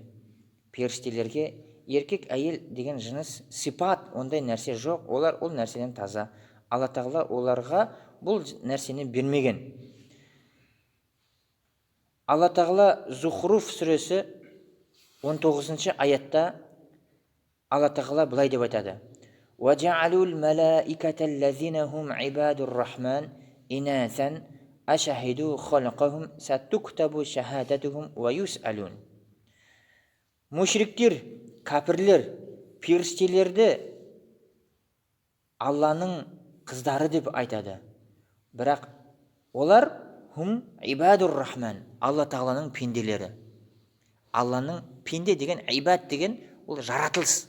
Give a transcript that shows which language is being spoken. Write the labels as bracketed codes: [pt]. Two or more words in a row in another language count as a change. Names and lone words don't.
[kk] Періштелерге еркек әйел деген жыныс сипат, ондай нәрсе жоқ. Олар ол нәрседен таза. Алла Тағала оларға бұл нәрсені бермеген. Алла Тағала Зухруф сүресі 19 аятта Алла Тағала былай деп айтады: [ar] وَجَعَلُوا الْمَلَائِكَةَ الَّذِينَ هُمْ عِبَادُ الرَّحْمَنِ إِنَاثًا أَشَهِدُوا خَلْقَهُمْ سَتُكْتَبُ شَهَادَتُهُمْ وَيُسْأَلُونَ. [kk] Мушриктер, кәпірлер, періштелерді Алланың қыздары деп айтады. Бірақ олар [ar] هم عباد الرحمن, [kk] Алла Тағаланың пенделері. Алланың пенде деген, ибад деген ол жаратылыс.